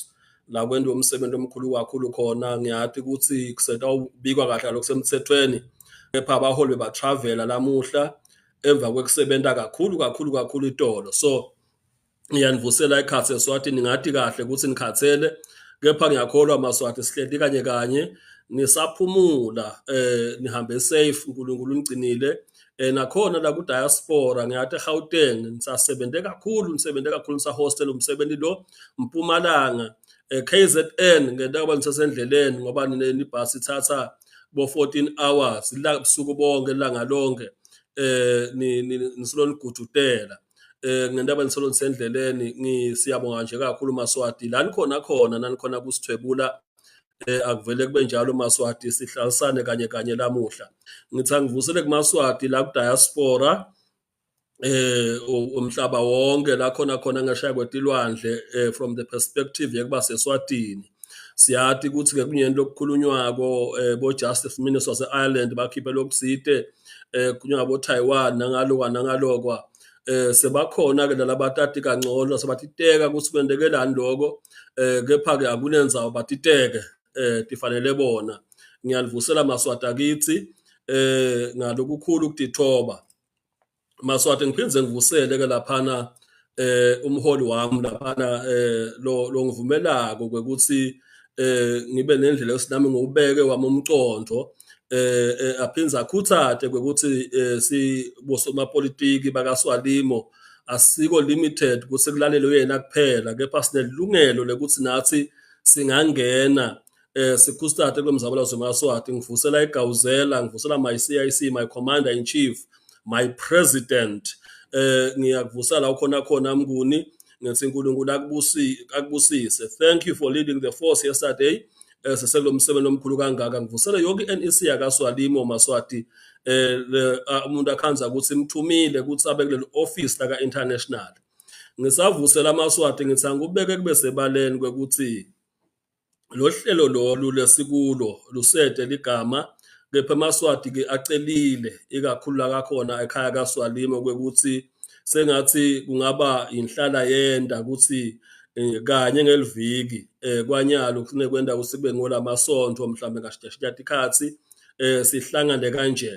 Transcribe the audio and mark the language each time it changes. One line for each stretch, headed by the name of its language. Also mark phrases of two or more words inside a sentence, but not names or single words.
Swati: La kwendo umsebenzi omkhulu kakhulu khona. Ngiyathi ukuthi kusetawubikwa kahle lokusemthethweni, kepha abaholi bebatravela lamuhla emva kwekusebenta kakhulu itolo. So ngiyanivusela ekhathe eSwatini, ngathi kahle ukuthi nikhathele, kepha ngiyakholwa Maswati sihleli kanye nisaphumula, nihambe safe, uNkulunkulu unigcinile. Nakhona la ku diaspora ngiyathi eGauteng nisebenze kakhulu nisahostel umsebenzi lo Mpumalanga. KZN ngentaba nisasendleleni ngoba nibhasi ithatha bo 14 hours la busuku bonke langa lonke nisolonigudutela ngentaba nisendleleni. Siyabonga nje kakhulu Maswati la nikhona nanikhona kusithwebula. Akuvele kube njalo Maswati, sihlalisane kanye lamuhla. Ngithi angivusele kuMaswati la ku diaspora umhlaba wonke la khona ngashaya kwetilwandle
English: from the perspective
Swati: yekuba seSwatini. Siyathi ukuthi ke kunyeni lokukhulunywako bo
English: Justice Minister
Swati: wase-Ireland bakhiphe lokusite kunywa bo Taiwan nangalokwa sebakhona ke labatati kangcono sebatiteka ukuthi kwendekelani lokho, kepha ke akunenzawo batiteke tifanele bona. Ngiyalivusela Maswati akithi ngalokukhulu ukudithoba Maswati. Ngiphindze ngivusele ke laphana umholi wami laphana lo ngivumelako ukuthi ngibe nendlela esinami ngobeke wami umcondo aphinza akhuthate ukuthi sibosomapolitiki bakaSwalimo asiko limited ukuthi kulalelwe yena kuphela, kepha sinelungelo lekuthi nathi singangena sikhustate kwemzabalazo Maswati. Ngivusela eGawuzela, ngivusela
English: my CIC, my commander in chief, my president.
Swati: Ngiyakuvusela khona Mnguni, ngithi uNkulunkulu akubusise.
English: Thank you for leading the force yesterday.
Swati: Seselo umsebenzi omkhulu kangaka. Ngivusela yonke iNEC yakaSwalimo Maswati, umuntu akhanza ukuthi imthumile ukuthi abe kuleli office la international. Ngisavusela Maswati ngithi angubeke kube sebaleni kwekuthi lo hlelo lolu lesikulo lusete ligama, kepha Maswati ke acelile ikakhulu la kakhona ekhaya kaSwalimo kwekuthi sengathi kungaba inhlala yenda ukuthi kanye ngeliviki kwanyalo kufune kwenda kusibe ngolamasonto mhlambe ngashiyati ikhathi sihlangane kanje.